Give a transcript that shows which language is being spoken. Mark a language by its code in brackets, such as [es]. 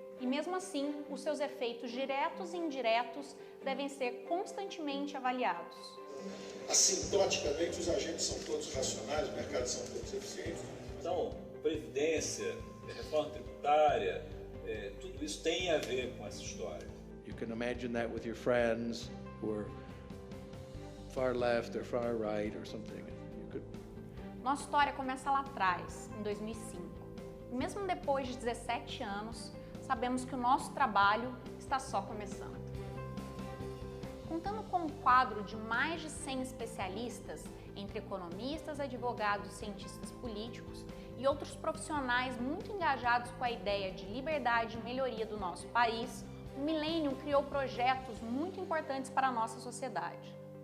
[pt] E mesmo assim, os seus efeitos diretos e indiretos devem ser constantemente avaliados. Assintoticamente, os agentes são todos racionais, os mercados são todos eficientes. Então, previdência, reforma tributária, tudo isso tem a ver com essa história. [en] You can imagine that with your friends who are far left or far right or something. [pt] Nossa história começa lá atrás, em 2005. E mesmo depois de 17 anos, sabemos que o nosso trabalho está só começando. Contando com um quadro de mais de 100 especialistas, entre economistas, advogados, cientistas políticos e outros profissionais muito engajados com a ideia de liberdade e melhoria do nosso país, o Millennium criou projetos muito importantes para a nossa sociedade.